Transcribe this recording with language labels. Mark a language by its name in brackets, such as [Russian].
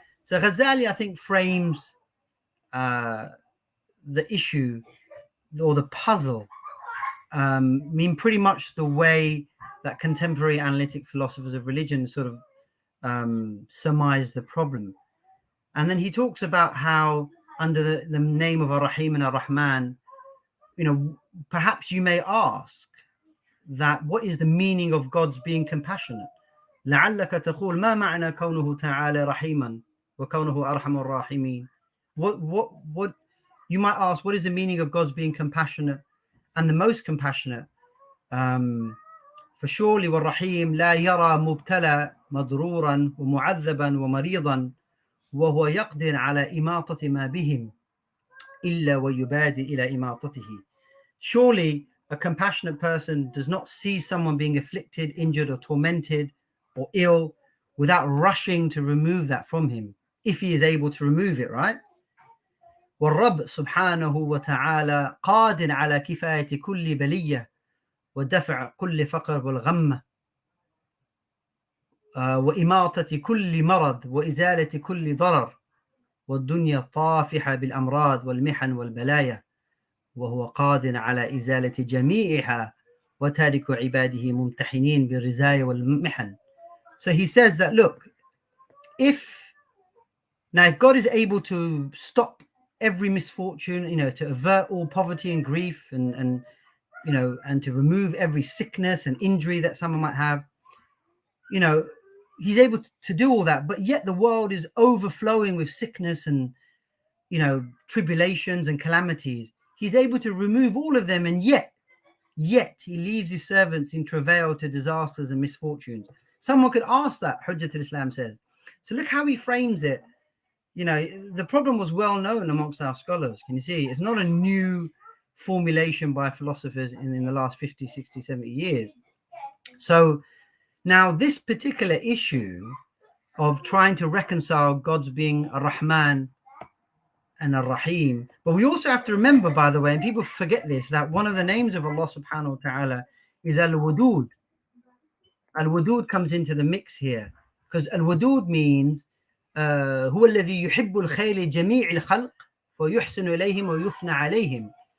[English] So Ghazali, I think, frames the issue or the puzzle, pretty much the way that contemporary analytic philosophers of religion sort of surmise the problem. And then he talks about how under the name of Ar-Rahim and Ar-Rahman, perhaps you may ask that what is the meaning of God's being compassionate? [Arabic] لعلك تقول ما معنى كونه تعالى رحيما وكونه أرحم الراحمين. [English] What you might ask, what is the meaning of God's being compassionate and the most compassionate? For surely [Arabic] والرحيم لا يرى مبتلى مضرورا ومعذبا ومريضا وهو يقدر على إماطة ما بهم إلا ويبادر إلى إماطته. [English] Surely a compassionate person does not see someone being afflicted, injured, or tormented, or ill without rushing to remove that from him, if he is able to remove it, right? [Arabic] والرب سبحانه وتعالى قادر على كفاية كل بلية ودفع كل فقر والغمة وإماطة كل مرض وإزالة كل ضرر والدنيا طافحة بالأمراض والمحن والبلايا وهو قادر على إزالة جميعها وتارك عباده ممتحنين بالرزايا والمحن. [English] So he says that, look, if God is able to stop every misfortune, to avert all poverty and grief and you know, and to remove every sickness and injury that someone might have. You know, he's able to do all that, but yet the world is overflowing with sickness and, you know, tribulations and calamities. He's able to remove all of them, and yet he leaves his servants in travail to disasters and misfortunes. Someone could ask that, Hujjat al-Islam says. So look how he frames it. You know, the problem was well known amongst our scholars. Can you see? It's not a new formulation by philosophers in the last 50, 60, 70 years. So now this particular issue of trying to reconcile God's being Ar-Rahman and Ar-Rahim. But we also have to remember, by the way, and people forget this, that one of the names of Allah subhanahu wa ta'ala is Al-Wadud. Al-Wadud comes into the mix here, because Al-Wadud means [Arabic] هو الذي يحب الخير جميع الخلق ويحسن إليهم ويثنى عليهم.